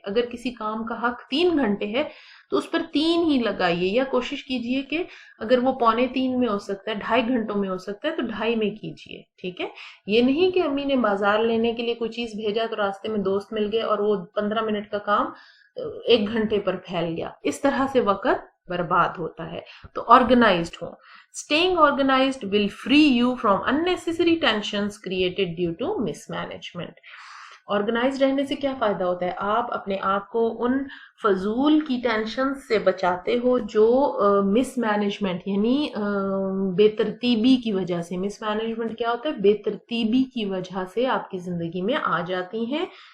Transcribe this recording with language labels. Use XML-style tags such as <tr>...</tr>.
<ur>اگر کسی کام کا حق 3 گھنٹے ہے تو اس پر 3 ہی لگائیے, یا کوشش کیجئے کہ اگر وہ 2.25 میں ہو سکتا ہے, 2.5 گھنٹوں میں ہو سکتا ہے, تو 2.5 میں کیجئے. ٹھیک ہے, یہ نہیں کہ امی نے بازار لینے کے لیے کوئی چیز بھیجا تو راستے میں دوست مل گئے اور وہ 15 منٹ کا کام 1 گھنٹے پر پھیل گیا. اس طرح سے وقت برباد ہوتا ہے. تو آرگنائزڈ ہوں.</ur> <en>Staying organized will free you from unnecessary tensions created due to mismanagement.</en> <ur>Organise رہنے سے کیا فائدہ ہوتا ہے؟ آپ اپنے آپ کو ان فضول کی ٹینشن سے بچاتے ہو جو مس مینجمنٹ یعنی بے ترتیبی کی وجہ سے. مس مینجمنٹ کیا ہوتا ہے؟ بے ترتیبی کی وجہ سے آپ کی زندگی میں آ جاتی ہیں.</ur>